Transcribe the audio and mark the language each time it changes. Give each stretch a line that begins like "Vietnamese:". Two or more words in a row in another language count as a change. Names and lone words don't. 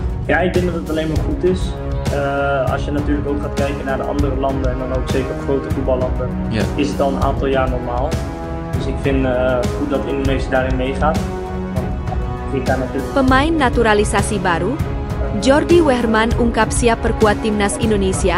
Dutch: Ja, ik denk dat het alleen maar goed is. Als je natuurlijk ook gaat kijken naar de andere landen en dan ook zeker grote voetballanden, is het al een aantal jaar normaal. Dus ik vind goed dat Indonesië daarin meegaat.
Indonesian: Pemain naturalisasi baru, Jordi Wehrman ungkap siap perkuat timnas Indonesia.